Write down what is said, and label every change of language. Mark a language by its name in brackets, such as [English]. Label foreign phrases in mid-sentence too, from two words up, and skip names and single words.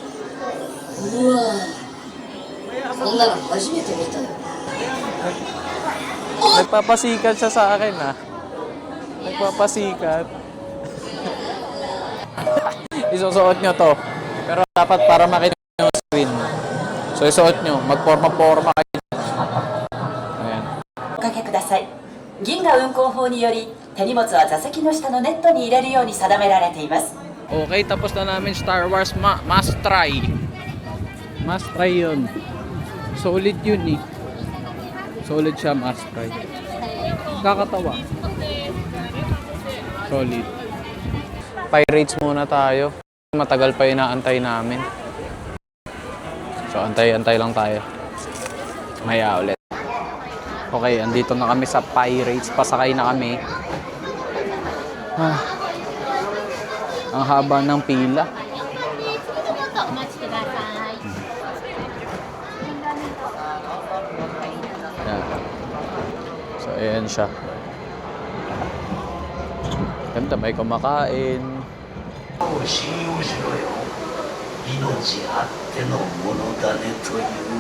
[Filipino] Nagpapasikat siya sa akin ha. Nagpapasikat. Isusuot nyo to. Pero dapat para makita nyo yung screen. So isuot nyo. Magporma-porma kayo. Ayan. [Japanese] おかけください。銀河運行法により手荷物は座席の下のネットに入れるように定められています。 [Filipino] Okay, tapos na namin Star Wars [English] must try. Must try [Filipino] yun. Solid yun eh. Solid siya, [English] must try. [Filipino] Kakatawa. Solid. Pirates muna tayo. Matagal pa inaantay namin. So, antay-antay lang tayo. Maya ulit. Okay, andito na kami sa Pirates. Pasakay na kami. Ang haba ng pila. Yan. So, ayan siya. Ganda, may kumakain. [Japanese] 信用しろよ。命あってのものだねという。